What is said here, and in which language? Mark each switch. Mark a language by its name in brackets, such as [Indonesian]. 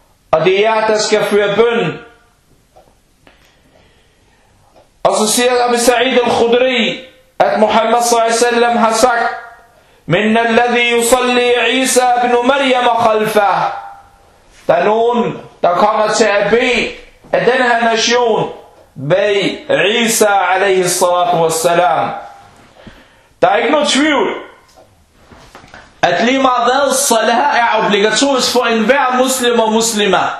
[Danish] Og det er jer, der skal føre bøn. Og så siger Abu Sa'id al-Khudri, at Muhammad صلى الله عليه وسلم har sagt, [Arabic] من الذي يصلي عيسى بن مريم خلفه. [Danish] Der er nogen, der kommer til at bede af den her nation bag Isa عليه الصلاة والسلام. Der er ikke noget tvivl, at lige meget hvad salah er obligatorisk for enhver muslim og muslima.